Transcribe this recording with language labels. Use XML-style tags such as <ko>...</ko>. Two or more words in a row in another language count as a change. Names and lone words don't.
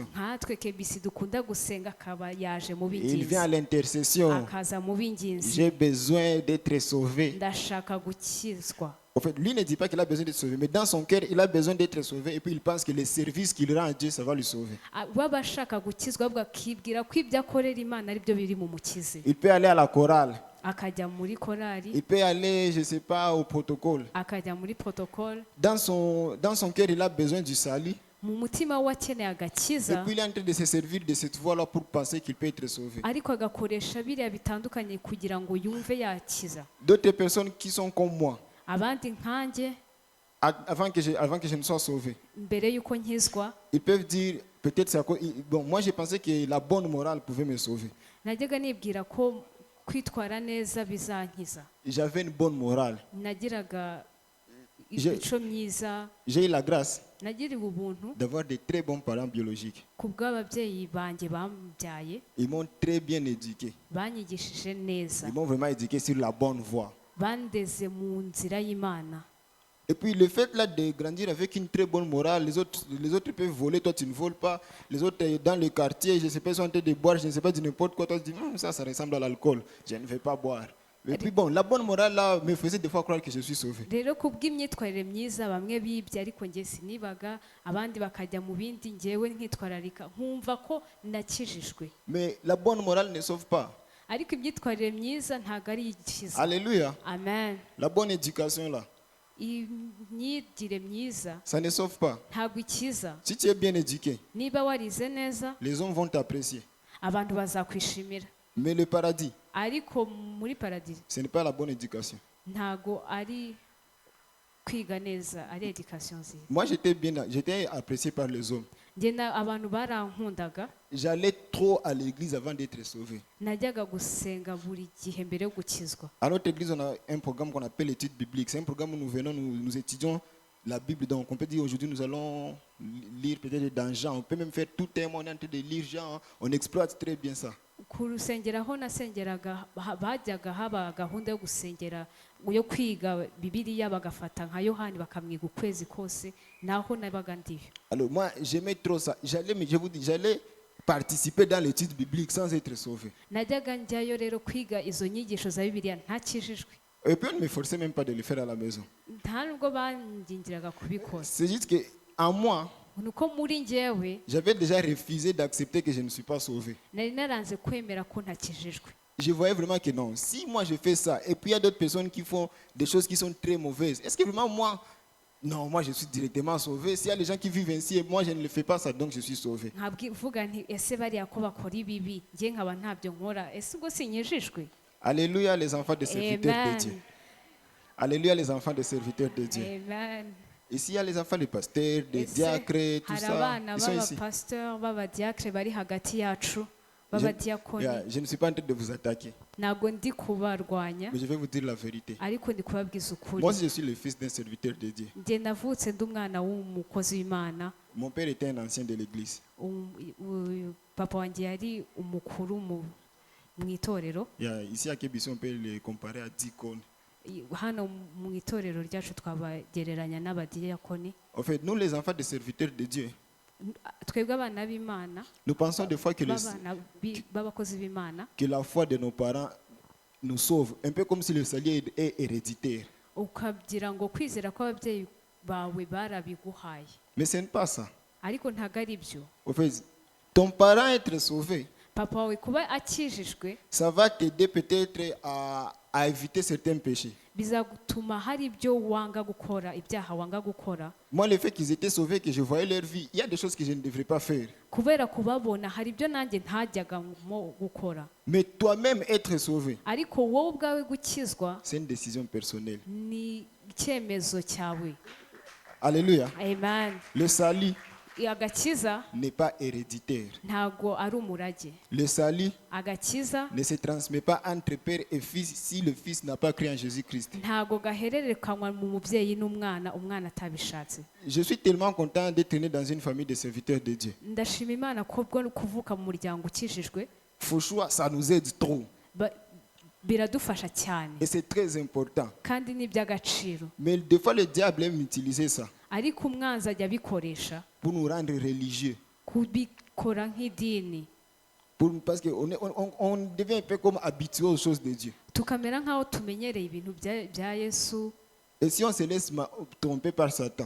<rw>Nkatwe KBC dukunda gusenga akaba yaje mu</rw> <fr>Il vient à</fr> <rw>binginzi.</rw> <fr>l'intercession.</fr> <rw>Akaza mu binginzi.</rw> <fr>J'ai besoin d'être sauvé.</fr> <rw>Ndashaka gukizwa.</rw> <fr>En fait, lui ne dit pas qu'il a besoin d'être sauvé, mais dans son cœur, il a besoin d'être sauvé et puis il pense que le service qu'il rend à Dieu, ça va le sauver.</fr> <rw>Baba ashaka gukizwa ahubwo akibwira ko ibyo akorera Imana ari byo biri mu mukize.</rw> <fr>Il peut aller à la chorale,</fr> <rw>Akajya muri korali,</rw> <fr>il peut aller, je ne sais pas, au protocole.</fr> <rw>akajya muri protocole.</rw> <fr>Dans son cœur, il a besoin du salut.</fr> <rw>Mu mutima we akeneye</rw> <fr>Et</fr> <rw>agakiza,</rw> <fr>puis il est en train de se servir de cette voie-là pour penser qu'il peut être sauvé.</fr> <rw>ariko agakoresha biriya bitandukanye kugira ngo yumve yakiza.</rw> <fr>D'autres personnes qui sont comme moi,</fr> <rw>Abandi nkanjye</rw> <fr>avant que je ne sois sauvé,</fr> <rw>mbere y'uko nkizwa</rw> <fr>ils peuvent dire, peut-être c'est à cause... Bon, moi je pensais que la bonne morale pouvait me sauver.</fr> <rw>najyaga nibwira ko kwitwara neza bizankiza.</rw> <fr>J'avais une bonne morale.</fr> <rw>Nagiraga</rw> <fr>Je-</fr> <rw>imico myiza,</rw> <fr>J'ai eu la grâce</fr> <rw>nagiriwe ubuntu</rw> <fr>d'avoir de très bons parents biologiques.</fr> <rw>ku bw'ababyeyi banjye bambyaye,</rw> <fr>Ils m'ont très bien éduqué.</fr> <rw>banyigishije neza,</rw> <fr>Ils m'ont vraiment éduqué sur la bonne voie.</fr> <rw>bandeze mu nzira y'Imana.</rw> <fr>Et puis le fait là de grandir avec une très bonne morale, les autres peuvent voler, toi tu ne voles pas. Les autres dans le quartier, je ne sais pas, sont en train de boire, je ne sais pas, du n'importe quoi. Toi tu dis, ça ressemble à l'alcool, je ne vais pas boire. Et puis bon, la bonne morale là me faisait des fois croire que je suis sauvé.</fr> <rw>Rero ku bw'imyitwarire myiza bamwe bibye ariko njye sinibaga, abandi bakajya mu bindi, njyewe nkitwararika nkumva ko nakijijwe.</rw> <fr>Mais la bonne morale ne sauve pas.</fr> <rw>Ariko imyitwarire myiza ntabwo ari ikiza.</rw> <fr>Alléluia. Amen. La bonne éducation là,</fr> <rw>Imyigire myiza</rw> <fr>ça ne sauve pas.</fr> <rw>ntabwo ikiza.</rw> <fr>Si tu es bien éduqué,</fr> <rw>Niba warize neza,</rw> <fr>les hommes vont t'apprécier.</fr> <rw>abantu bazakwishimira.</rw> <fr>Mais le paradis,</fr> <rw>Ariko muri paradis</rw> <fr>ce n'est pas la bonne éducation.</fr> <rw>ntago ari kwiga neza, ari education nziza.</rw> <fr>Moi j'étais apprécié par les hommes.</fr> <rw>Abantu barankundaga,</rw> <fr>J'allais trop à l'église avant d'être sauvé.</fr> <rw>najyaga gusenga buri gihe mbere yo gukizwa.</rw> <fr>À notre église, on a un programme qu'on appelle l'étude biblique. C'est un programme où nous venons, nous étudions la Bible. Donc on peut dire aujourd'hui nous allons lire peut-être dans Jean. On peut même faire tout un monde en train de lire Jean. On exploite très bien ça.</fr> <rw>ku rusengero aho nasengeraga bajyaga haba gahunda yo gusengera yo kwiga bibiliya bagafata nka yohani bakamwiga ukwezi kose naho nabaga ndiyo.</rw> <fr>Alors moi j'aimais trop ça. Je vous dis, j'allais participer dans l'étude biblique sans être sauvé.</fr> <rw>Najyaga njyayo rero kwiga izo nyigisho za bibiliya ntakijijwe.</rw> <fr>Et puis on ne me forçait même pas de le faire à la maison.</fr> <rw>Nta nubwo bangingiraga kubikora.</rw> <fr>C'est juste que en moi,</fr> <rw>nuko muri njyewe</rw> <fr>j'avais déjà refusé d'accepter que je ne suis pas sauvé.</fr> <rw>nari naranze kwemera ko ntakijijwe.</rw> <fr>Je voyais vraiment que non. Si moi je fais ça, et puis il y a d'autres personnes qui font des choses qui sont très mauvaises, est-ce que vraiment moi, non, moi je suis directement sauvé. S'il y a des gens qui vivent ainsi et moi je ne le fais pas ça, donc je suis sauvé.</fr> <rw>Nkabwivuga nti ese bariya ko bakora ibibi njye nkaba ntabyo nkora ese ubwo sinyijijwe.</rw> <fr>Alléluia les enfants des serviteurs de Amen. Dieu. Alléluia les enfants des serviteurs de Dieu. Amen. Ici il y a les enfants des pasteurs, des</fr> <rw>Ese</rw> <fr>diacres, tout</fr> <rw>hari</rw> <fr>ça.</fr> <rw>abana</rw> <fr>Ils sont ici.</fr> <rw>b'abapasiteri b'abadiakre bari hagati yacu b'abadiakoni.</rw> <fr>Je ne suis pas en train de vous attaquer,</fr> <rw>Ntabwo ndi kubarwanya</rw> <fr>mais je vais vous dire la vérité.</fr> <rw>ariko ndi kubabwiza ukuri.</rw> <fr>Moi aussi je suis le fils d'un serviteur de Dieu.</fr> <rw>Njye navutse ndi umwana w'umukozi w'Imana.</rw> <fr>Mon père était un ancien de l'église.</fr> <rw>Papa wanjye yari umukuru mu itorero.</rw> <fr>Ici à Kébisson on peut le comparer à 10 cônes.</fr> <rw>Hano mu itorero ryacu twabagereranya n'abadiyakoni.</rw> <fr>En fait, nous les enfants des serviteurs de Dieu,</fr> <rw>Twebwe abana b'Imana</rw> <fr>nous pensons des fois que,</fr> <rw>b'abakozi b'Imana</rw> <fr>que la foi de nos parents nous sauve, un peu comme si le salut est héréditaire.</fr> <rw>ukagira ngo kwizera kw'ababyeyi bawe barabiguhaye</rw> <fr>Mais ce n'est pas ça.</fr> <rw>ariko ntabwo ari byo.</rw> <fr>En fait, ton parent être sauvé,</fr> <rw>Papa wawe kuba akijijwe</rw> <fr>ça va t'aider peut-être à éviter certains péchés.</fr> <rw>bizagutuma hari ibyo wanga gukora, ibyaha wanga gukora.</rw> <fr>Moi, le fait qu'ils étaient sauvés, que je voyais leur vie, il y a des choses que je ne devrais pas faire.</fr> <rw>Kubera kubabona hari ibyo nanjye ntajyaga mo gukora.</rw> <fr>Mais toi-même être sauvé,</fr> <rw>Ariko wowe ubwawe gukizwa</rw> <fr>c'est une décision personnelle.</fr> <rw>ni icyemezo cyawe.</rw> <fr>Alléluia. Amen. Le salut</fr> <rw>Agakiza</rw> <fr>n'est pas héréditaire.</fr> <rw>ntago ari umurage.</rw> <fr>Le salut</fr> <rw>Agakiza</rw> <fr>ne se transmet pas entre père et fils si le fils n'a pas cru en Jésus-Christ.</fr> <rw>ntago gahererekanywa mu mubyeyi n'umwana umwana atabishatse.</rw> <fr>Je suis tellement content d'être né dans une famille de serviteurs de Dieu.</fr> <rw>Ndashima Imana ko bwo kuvuka mu muryango ukijijwe</rw> <fr>Franchement, ça nous aide trop.</fr> <rw>biradufasha cyane</rw> <fr>Et c'est très important.</fr> <rw>kandi ni iby'agaciro.</rw> <fr>Mais des fois, le diable aime utiliser ça</fr> <rw>Ariko umwanzi ajya abikoresha</rw> <fr>pour nous rendre religieux.</fr> <rw>kubikora nk'idini,</rw> <fr>Parce qu'on devient un peu comme habitué aux choses de Dieu.</fr> <rw>tukamera nk'aho tumenyereye ibintu bya Yesu.</rw> <fr>Et si on se laisse tromper par Satan,</fr>